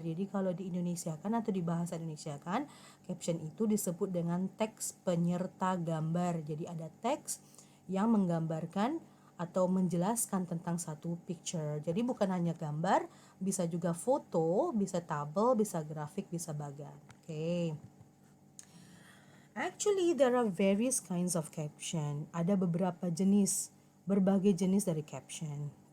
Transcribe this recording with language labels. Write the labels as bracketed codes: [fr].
[id] Jadi kalau di Indonesia kan atau di bahasa Indonesia kan, caption itu disebut dengan teks penyerta gambar. Jadi ada teks yang menggambarkan atau menjelaskan tentang satu picture. Jadi bukan hanya gambar, bisa juga foto, bisa tabel, bisa grafik, bisa bagan. [en] Okay. Actually, there are various kinds of caption. [id] Ada beberapa jenis, berbagai jenis dari caption.